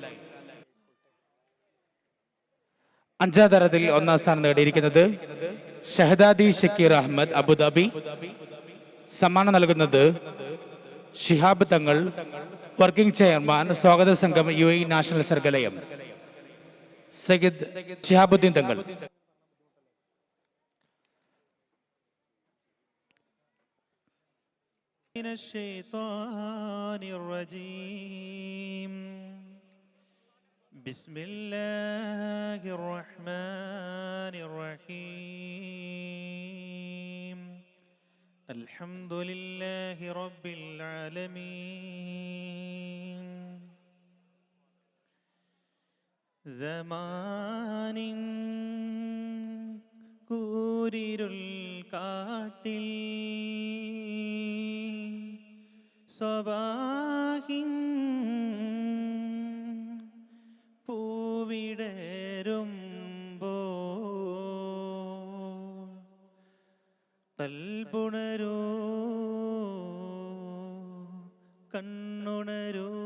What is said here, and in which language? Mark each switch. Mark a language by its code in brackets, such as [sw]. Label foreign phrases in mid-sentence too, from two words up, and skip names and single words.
[ml] 5ാം തരത്തിൽ 1ാം സ്ഥാനം നേടിയിരിക്കുന്നത് ഷഹദാദി ഷക്കീർ അഹമ്മദ്, അബുദാബി. സമ്മാനം നൽകുന്നത് ഷിഹാബ് തങ്ങൾ, വർക്കിംഗ് ചെയർമാൻ, സ്വാഗത സംഘം UAE നാഷണൽ സർഗലയം. സയ്യിദ് ഷിഹാബുദ്ദീൻ തങ്ങൾ. [ar] من الشيطان الرجيم بسم الله الرحمن الرحيم الحمد لله رب العالمين زمان [ml] കൂരിരുൾ കാട്ടിൽ സ്വബാഹിൻ പൂവിടരുമ്പോ തൽപുണരോ കണ്ണുണരോ